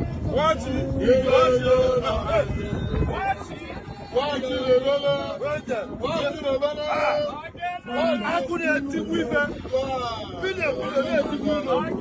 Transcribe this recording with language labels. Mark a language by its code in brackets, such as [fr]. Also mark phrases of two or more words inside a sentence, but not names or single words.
[en] Watch it. Watch it. Watch it. Watch it. it. [ig] Akụ na-etigbu ife. Bilion, bilion na-etigbu ụlọ.